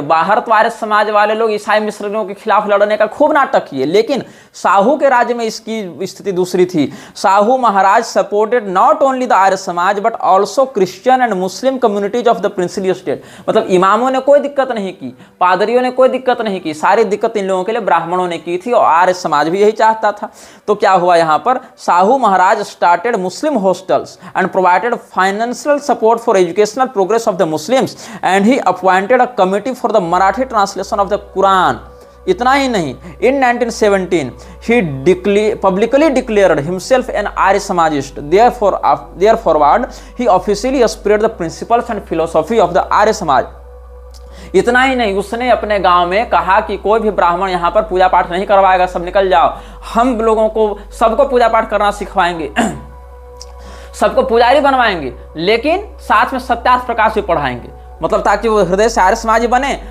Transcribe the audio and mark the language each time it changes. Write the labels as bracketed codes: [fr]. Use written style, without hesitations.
[hi] बाहर तो आर्य समाज वाले लोग ईसाई मिशनरियों के खिलाफ लड़ने का खूब नाटक किए, लेकिन साहू के राज्य में इसकी स्थिति दूसरी थी। [en] Sahu Maharaj supported not only the Arya Samaj but also Christian and Muslim communities of the princely state. [hi] मतलब इमामों ने कोई दिक्कत नहीं की, पादरियों ने कोई दिक्कत नहीं की, सारी दिक्कत इन लोगों के लिए ब्राह्मणों ने की थी और आर्य समाज भी यही चाहता था। तो क्या हुआ यहाँ पर, [en] Sahu Maharaj started Muslim hostels and provided financial support for educational progress of the Muslims and he appointed a committee for the Marathi translation of the Quran. [hi] इतना ही नहीं, [en] in 1917 he publicly declared himself an Arya Samajist. Therefore he officially spread the principles and philosophy of the Arya Samaj. [hi] इतना ही नहीं, उसने अपने गांव में कहा कि कोई भी ब्राह्मण यहाँ पर पूजा पाठ नहीं करवाएगा, सब निकल जाओ, हम लोगों को सबको पूजा पाठ करना सिखवाएंगे, सबको पुजारी बनवाएंगे, लेकिन साथ में सत्यार्थ प्रकाश भी पढ़ाएंगे, मतलब ताकि वो हृदय से आर्य समाजी बने।